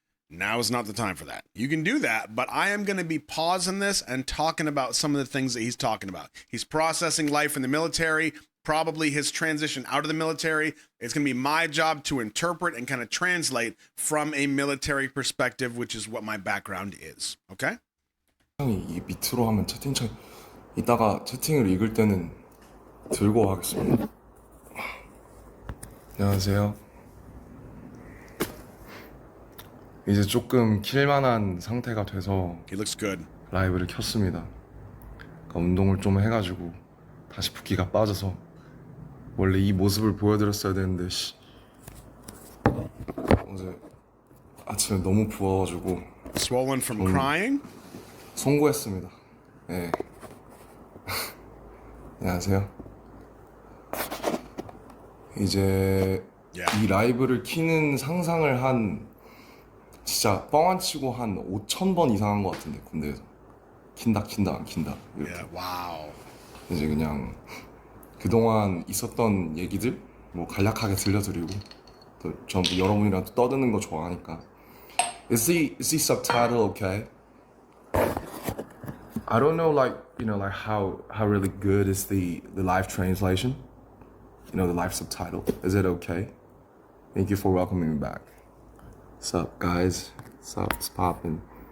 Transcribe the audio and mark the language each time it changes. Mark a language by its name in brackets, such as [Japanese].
[English] Now is not the time for that. You can do that, but I am going to be pausing this and talking about some of the things that he's talking about. He's processing life in the military, probably his transition out of the military. It's going to be my job to interpret and kind of translate from a military perspective, which is what my background is. Okay? [Korean] 이 밑으로 하면 채팅창 이따가 채팅을 읽을 때는 들고 하겠습니다. 안녕하세요. 이제 조금 킬만한 상태가 돼서 [English] He looks good. [Korean] 라이브를 켰습니다. 그러니까 운동을 좀 해가지고 다시 붓기가 빠져서 원래 이 모습을 보여드렸어야 되는데 어제 아침에 너무 부어가지고 [English] Swollen from crying? [Korean] 송구했습니다. 네. 안녕하세요. 이제 이 라이브를 키는 상상을 한 진짜 뻥 안 치고 한 5,000번 이상 한 것 같은데 군대에서 킨다 안 킨다 이렇게. [English] Yeah, wow. [Korean] 이제 그냥 그동안 있었던 얘기들 뭐 간략하게 들려드리고 또 전부 여러분이랑 또 떠드는 거 좋아하니까. [English] Is the subtitle okay? I don't know, like, you know, like how really good is the live translation? You know, the live subtitle. Is it okay? Thank you for welcoming me back. What's up, guys? What's up? It's poppin'.